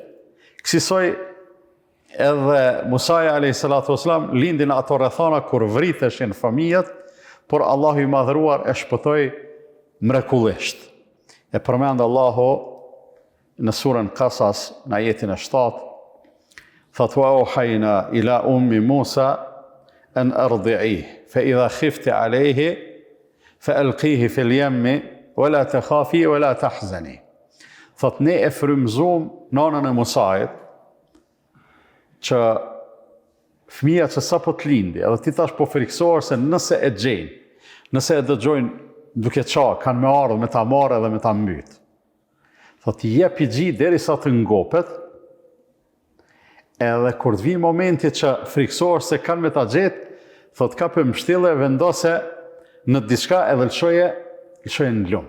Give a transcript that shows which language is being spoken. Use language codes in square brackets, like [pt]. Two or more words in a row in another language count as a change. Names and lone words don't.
[sq] Kësaj edhe Musai [ar] عليه الصلاة والسلام [sq] lindin ato rrethana kur vriteshin fëmijët, por Allahu i madhëruar e shpëtoi mrekullisht. E përmend Allahu në surën Qasas në ajetin e 7, thot [ar] وأوحينا إلى أم موسى أن أرضعيه فإذا خفت عليه فألقيه في اليم ولا تخافي ولا تحزني. [sq] Thot ne e frymëzum nanën e Musait që fëmia që sapo të lindi, edhe ti tash po friksohesh se nëse e gjejnë, nëse e dëgjojnë duke kanë me ardhë me ta marrë edhe me ta mbyt. Thot jep i gji derisa të ngopet, edhe kur të vijë momenti që friksohesh se kanë me ta gjetë, thot kape mështille, vendose në diçka edhe lëshoje në lumë.